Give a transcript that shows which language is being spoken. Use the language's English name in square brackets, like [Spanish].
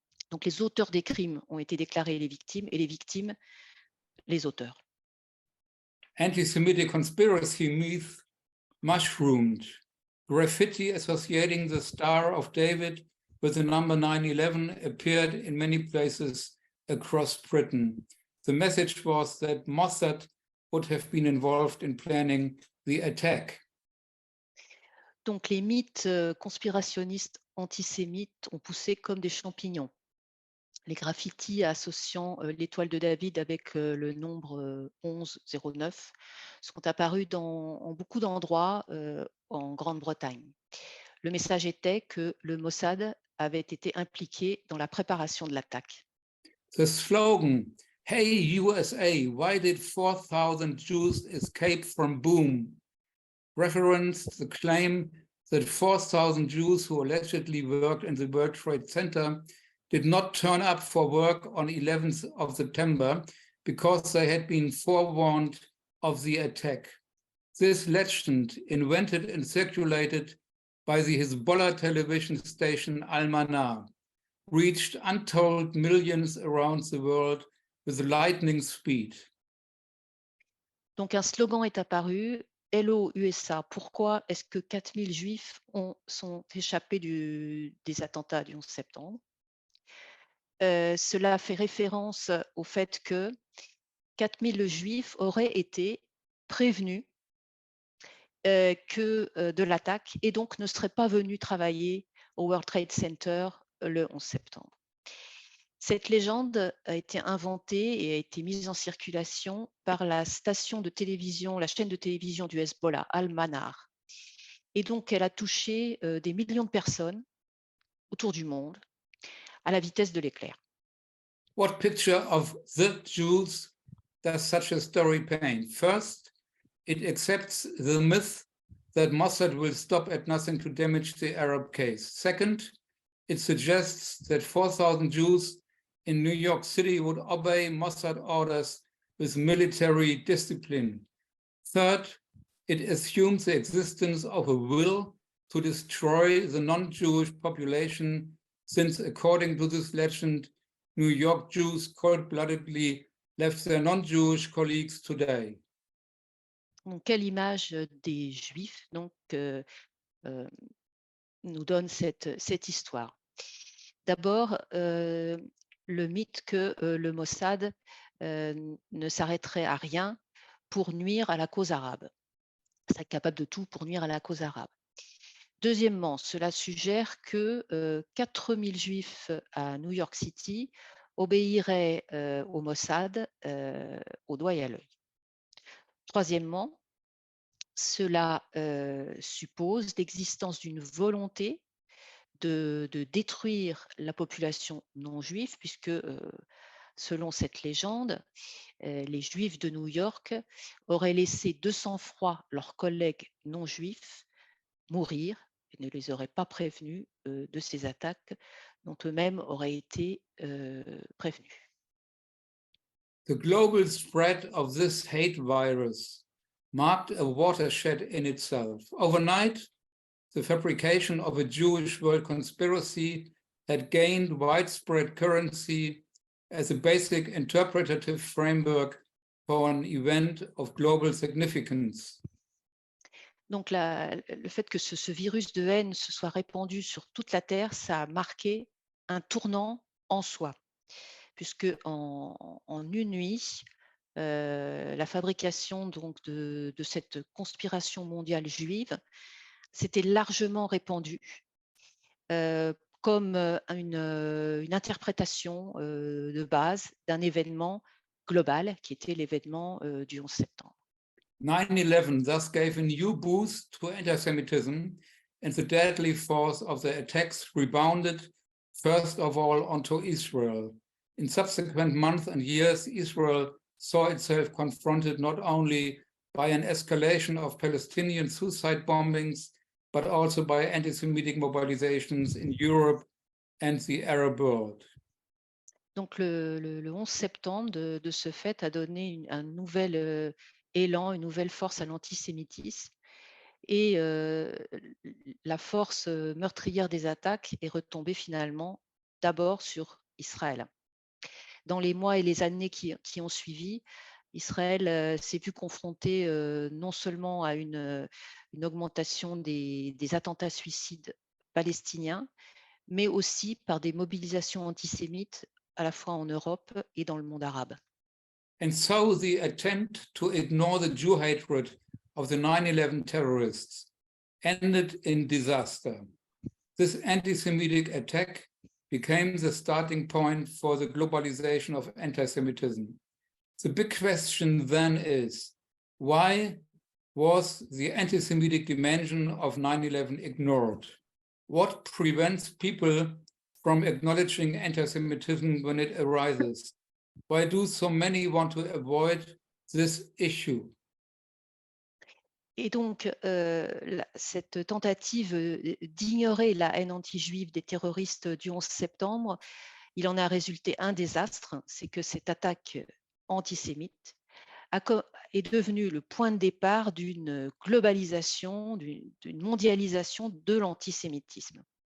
[French] Donc les auteurs des crimes ont été déclarés les victimes et les victimes les auteurs. [English] Anti-Semitic conspiracy myth mushroomed. Graffiti associating the Star of David with the number 9/11 appeared in many places across Britain. The message was that Mossad would have been involved in planning the attack. [French] Donc les mythes conspirationnistes antisémites ont poussé comme des champignons. Les graffitis associant l'étoile de David avec le nombre 1109 sont apparus en beaucoup d'endroits en Grande-Bretagne. Le message était que le Mossad avait été impliqué dans la préparation de l'attaque. [English] The slogan, "Hey USA, why did 4,000 Jews escape from Boom?" referenced the claim that 4,000 Jews who allegedly worked in the World Trade Center did not turn up for work on 11th of September because they had been forewarned of the attack. This legend, invented and circulated by the Hezbollah television station Al-Manar, reached untold millions around the world with lightning speed. [French] Donc un slogan est apparu, [English] Hello USA, [French] pourquoi est-ce que 4000 juifs sont échappés des attentats du 11 septembre? Cela fait référence au fait que 4000 juifs auraient été prévenus de l'attaque et donc ne seraient pas venus travailler au World Trade Center le 11 septembre. Cette légende a été inventée et a été mise en circulation par la station de télévision, la chaîne de télévision du Hezbollah, Al-Manar. Et donc, elle a touché des millions de personnes autour du monde à la vitesse de l'éclair. [English] What picture of the Jews does such a story paint? First, it accepts the myth that Mossad will stop at nothing to damage the Arab case. Second, it suggests that 4,000 Jews in New York City would obey Mossad orders with military discipline. Third, it assumes the existence of a will to destroy the non-Jewish population, since according to this legend, New York Jews cold-bloodedly left their non-Jewish colleagues today. [French] Donc, quelle image des Juifs donc, nous donne cette histoire? D'abord, le mythe que le Mossad ne s'arrêterait à rien pour nuire à la cause arabe. C'est capable de tout pour nuire à la cause arabe. Deuxièmement, cela suggère que 4000 Juifs à New York City obéiraient au Mossad au doigt et à l'œil. Troisièmement, cela suppose l'existence d'une volonté de détruire la population non juive, puisque selon cette légende, les Juifs de New York auraient laissé de sang-froid leurs collègues non juifs mourir et ne les auraient pas prévenus de ces attaques dont eux-mêmes auraient été prévenus. [English] The global spread of this hate virus marked a watershed in itself. Overnight, the fabrication of a Jewish world conspiracy had gained widespread currency as a basic interpretative framework for an event of global significance. [French] Donc le fait que ce virus de haine se soit répandu sur toute la Terre, ça a marqué un tournant en soi, puisque en une nuit, la fabrication donc de cette conspiration mondiale juive s'était largement répandue comme une interprétation de base d'un événement global qui était l'événement du 11 septembre. [English] 9/11 thus gave a new boost to anti-Semitism, and the deadly force of the attacks rebounded first of all onto Israel. In subsequent months and years, Israel saw itself confronted not only by an escalation of Palestinian suicide bombings, but also by anti-Semitic mobilizations in Europe and the Arab world. [French] Donc le 11 septembre, de ce fait, a donné un nouvel élan, une nouvelle force à l'antisémitisme. Et la force meurtrière des attaques est retombée finalement d'abord sur Israël. Dans les mois et les années qui ont suivi, Israël s'est vu confronté non seulement à une augmentation des attentats suicides palestiniens, mais aussi par des mobilisations antisémites à la fois en Europe et dans le monde arabe. [English] And so the attempt to ignore the Jew hatred of the 9/11 terrorists ended in disaster. This anti-Semitic attack became the starting point for the globalization of anti-Semitism. The big question then is, why was the anti-Semitic dimension of 9/11 ignored? What prevents people from acknowledging anti-Semitism when it arises? Why do so many want to avoid this issue? [French] Et donc, cette tentative d'ignorer la haine anti-juive des terroristes du 11 septembre, il en a résulté un désastre, c'est que cette attaque antisémite est devenue le point de départ d'une globalisation, d'une mondialisation de l'antisémitisme.